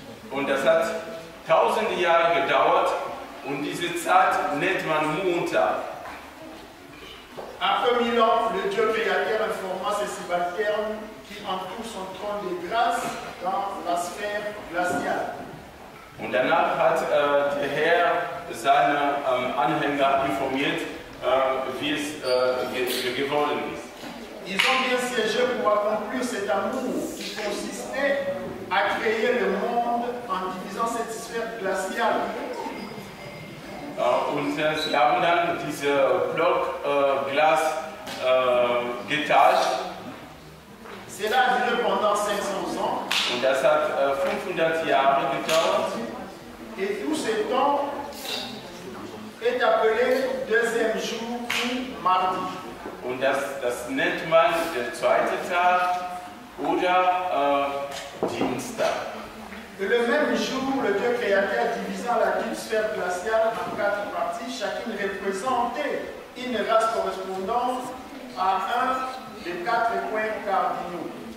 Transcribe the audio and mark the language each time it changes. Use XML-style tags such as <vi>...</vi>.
<de>Und das hat tausende Jahre gedauert und diese Zeit nennt man Montag.</de> <fr>Après 1000 ans, le Dieu créateur informa ses subalternes qui entourent son trône de grâce dans la sphère glaciale.</fr> <de>Und danach hat der Herr seine Anhänger informiert, wie es geworden ist.</de> <fr>Ils ont bien siégé pour accomplir cet amour qui consistait à créer le monde en divisant cette sphère glaciale.</fr> <de>Und sie haben dann diese Block Glas geteilt.</de> <fr>Cela a duré pendant 500 ans.</fr> <de>Und das hat 500 Jahre gedauert.</de> <fr>Et tout ce temps est appelé deuxième jour ou mardi.</fr> <de>Und das nennt man der zweite Tag oder Dienstag.</de> <fr>Et le même jour, le Dieu créateur divisant la dite sphère glaciale en 4 parties, chacune représentait une race correspondant à un des 4 points cardinaux.</fr>